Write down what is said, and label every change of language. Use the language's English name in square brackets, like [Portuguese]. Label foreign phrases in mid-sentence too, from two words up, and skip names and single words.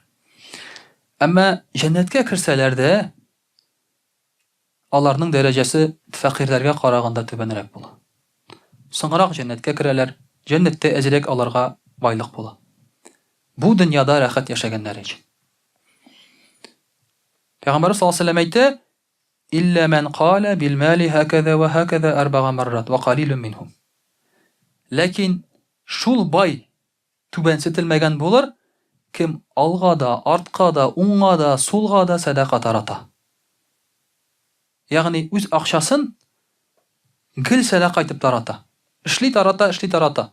[Tatar] Әмма җәннәткә керсәләр дә, аларның дәрәҗәсе фәкыйрьләргә караганда түбәнрәк була. Соңрак җәннәткә керәләр, җәннәттә әзрәк аларга байлык була. Бу дөньяда рәхәт яшәгәннәр өчен. [Arabic] Пәйгамбәр صلى الله عليه وسلم әйтә: "إلا من قال بالمال هكذا وهكذا أربع مرات وقليل منهم." [Tatar] Ләкин шул бай түбәнсетелмәгән булыр, кем алга да, артка да, уңга да, сулга да садака тарата. Ягъни үз акчасын гел садака итеп тарата. Эшли тарата.